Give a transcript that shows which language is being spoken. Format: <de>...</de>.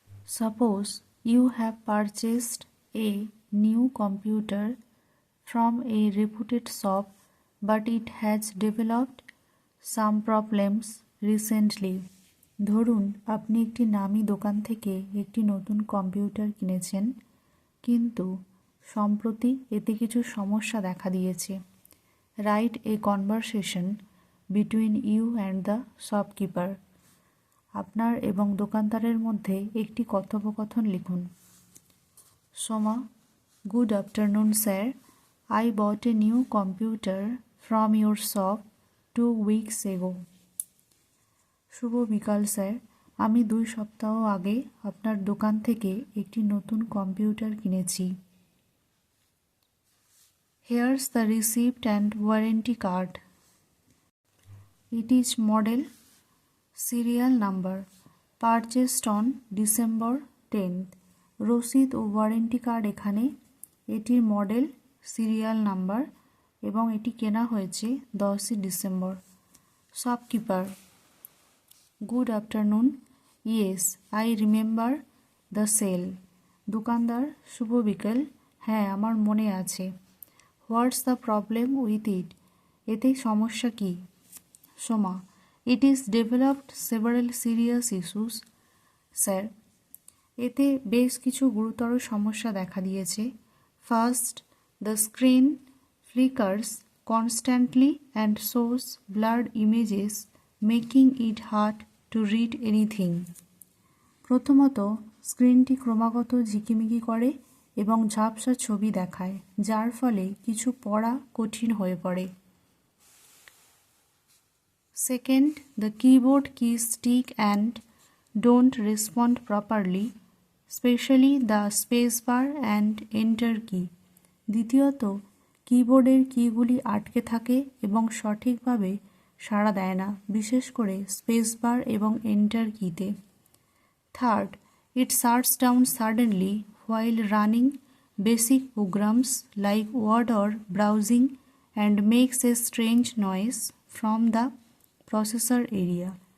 <en>Suppose you have purchased a new computer from a reputed shop, but it has developed some problems recently.</en> <bn>ধরুন আপনি একটি নামী দোকান থেকে একটি নতুন কম্পিউটার কিনেছেন, কিন্তু সম্প্রতি এতে কিছু সমস্যা দেখা দিয়েছে।</bn> <en>Write a conversation between you and the shopkeeper.</en> <bn>আপনার এবং দোকানদারের মধ্যে একটি কথোপকথন লিখুন।</bn> <en>Soma, good afternoon sir, I bought a new computer from your shop 2 weeks ago.</en> <bn>শুভ বিকাল স্যার, আমি 2 সপ্তাহ আগে আপনার দোকান থেকে একটি নতুন কম্পিউটার কিনেছি।</bn> <en>Here's the receipt and warranty card. It is model, serial number, purchased on December 10th.</en> <bn>রসিদ ও ওয়ারেন্টি কার্ড এখানে। এটির মডেল, সিরিয়াল নাম্বার এবং এটি কেনা হয়েছে 10ই December.</bn> <en>Shopkeeper, good afternoon, yes I remember the sale.</en> <bn>দোকানদার, শুভ বিকেল, হ্যাঁ আমার মনে আছে।</bn> <en>What's the problem with it?</en> <bn>এতে সমস্যা কি?</bn> <en>Soma, it is developed several serious issues sir.</en> <bn>এতে বেশ কিছু গুরুতর সমস্যা দেখা দিয়েছে।</bn> <en>First, the screen flickers constantly and shows blurred images, making it hard to read anything.</en> <bn>প্রথমত, স্ক্রিনটি ক্রমাগত ঝিকিমিকি করে এবং ঝাপসা ছবি দেখায়, যার ফলে কিছু পড়া কঠিন হয়ে পড়ে।</bn> <en>Second, the keyboard keys stick and don't respond properly, especially the spacebar and enter key.</en> <bn>দ্বিতীয়ত, কিবোর্ডের কিগুলি আটকে থাকে এবং সঠিকভাবে সাড়া দেয় না, বিশেষ করে স্পেসবার এবং এন্টার কিতে।</bn> <en>Third, it shuts down suddenly while running basic programs like Word or browsing and makes a strange noise from the processor area.</en>